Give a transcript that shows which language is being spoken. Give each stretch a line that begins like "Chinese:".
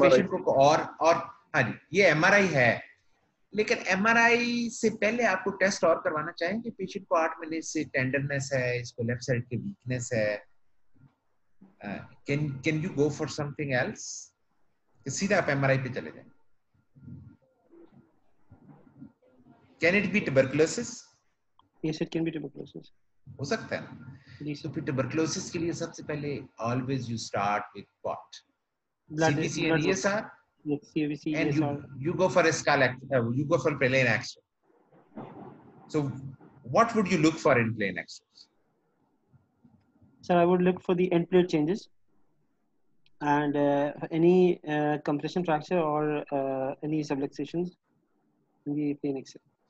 Hindi: Patient को और हाँ जी, ये MRI है, लेकिन MRI से पहले आपको टेस्ट और करवाना चाहेंगे. पेशेंट को 8 महीने से टेंडरनेस है, इसको लेफ्ट साइड की वीकनेस है.
English: Can you go for something else?
Hindi: सीधा आप MRI पे चले जाएं.
English: Can it be tuberculosis? Yes, it can be tuberculosis.
Hindi: हो सकता है.
English: Yes.
Hindi: तो फिर tuberculosis के लिए सबसे पहले
English: always you start with what? Blood, CBC blood and ESR. Yes, CBC, And ESR. you go for a skull, you go for plain X-ray. So what would you look for in plain X-rays? So I would look for the end plate changes and any compression fracture or any subluxations in the plain X-ray.